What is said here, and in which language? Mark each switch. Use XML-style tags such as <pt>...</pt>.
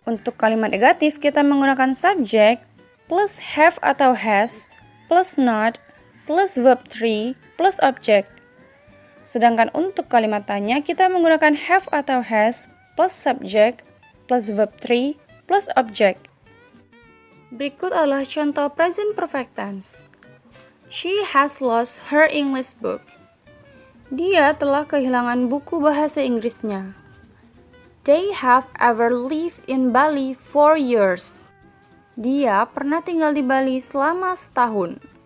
<id>Untuk kalimat negatif, kita menggunakan subject plus have atau has plus not plus verb 3 plus object. Sedangkan untuk kalimat tanya, kita menggunakan have atau has plus subject plus verb 3 plus object. Berikut adalah contoh present perfect tense.</id> <en>She has lost her English book.</en> <id>Dia telah kehilangan buku bahasa Inggrisnya.</id> <en>They have ever lived in Bali 4 years.</en> <id>Dia pernah tinggal di Bali selama setahun.</id>